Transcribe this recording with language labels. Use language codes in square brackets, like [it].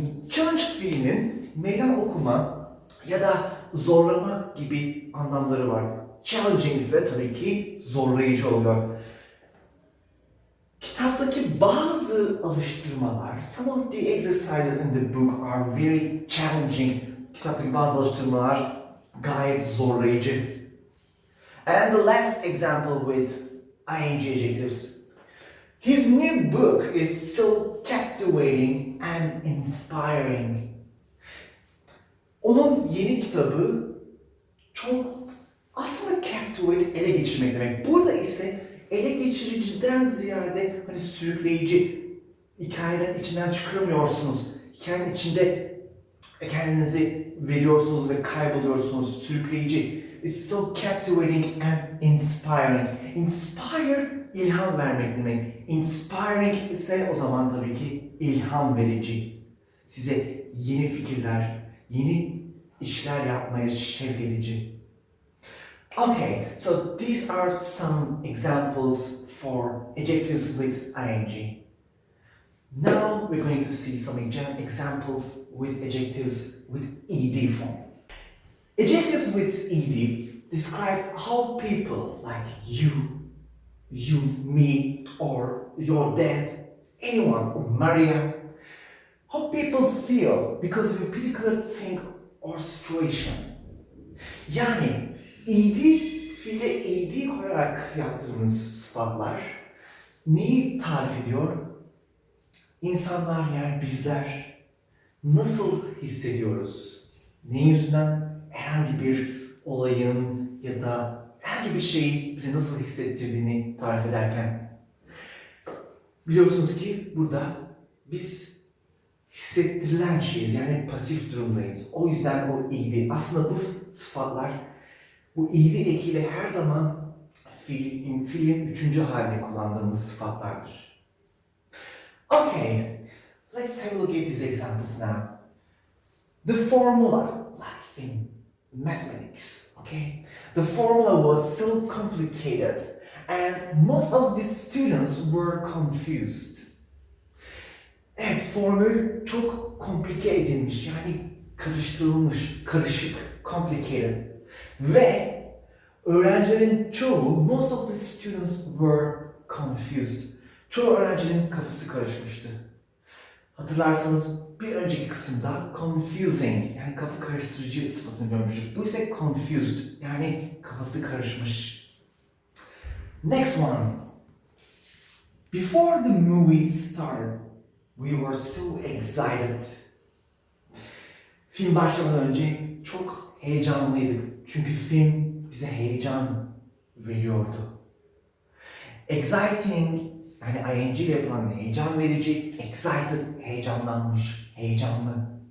[tr] Challenge fiilinin meydan okuma ya da zorlama gibi anlamları var. Challenging ise tabii ki zorlayıcı oluyor. Kitaptaki bazı alıştırmalar, [en] some of the exercises in the book are very challenging. [tr] Kitaptaki bazı alıştırmalar gayet zorlayıcı. [en] And the last example with ing adjectives. His new book is so captivating and inspiring. [tr] Onun yeni kitabı çok aslında captivate, ele geçirmek demek. Burada ise ele geçiriciden ziyade hani sürükleyici, hikayenin içinden çıkamıyorsunuz. Hikayenin içinde kendinizi veriyorsunuz ve kayboluyorsunuz. Sürükleyici. [en] It's so captivating and inspiring. [tr] Inspire, ilham vermek demek. Inspiring ise o zaman tabii ki ilham verici. Size yeni fikirler, yeni işler yapmaya şevk edici. [en] Okay, so these are some examples for adjectives with ing. Now we're going to see some examples with adjectives with ed form. Adjectives with ed describe how people like you, me, or your dad, anyone, or Maria, how people feel because of a particular thing or situation. [tr] Yani id, fiile id koyarak yaptığımız sıfatlar neyi tarif ediyor? İnsanlar yani bizler nasıl hissediyoruz? Neyin yüzünden herhangi bir olayın ya da herhangi bir şeyi bize nasıl hissettirdiğini tarif ederken biliyorsunuz ki burada biz hissettirilen şeyiz yani pasif durumdayız. O yüzden o iyiydi. Aslında bu sıfatlar bu iyiydi ekiyle her zaman fiilin üçüncü halini kullandığımız sıfatlardır. [en] Okay, let's have a look at these examples now. The formula, like in mathematics, okay? The formula was so complicated and most of the students were confused. [tr] Evet, formül çok komplike edilmiş, yani karıştırılmış, karışık, complicated. Ve öğrencilerin çoğu, [en] most of the students were confused. [tr] Çoğu öğrencinin kafası karışmıştı. Hatırlarsanız bir önceki kısımda confusing, yani kafa karıştırıcı sıfatını görmüştük. Bu ise confused, yani kafası karışmış. [en] Next one. Before the movie started, we were so excited. [tr] Film başlamadan önce çok heyecanlıydık. Çünkü film bize heyecan veriyordu. Exciting, yani ing ile yapılan heyecan verici, excited, heyecanlanmış, heyecanlı.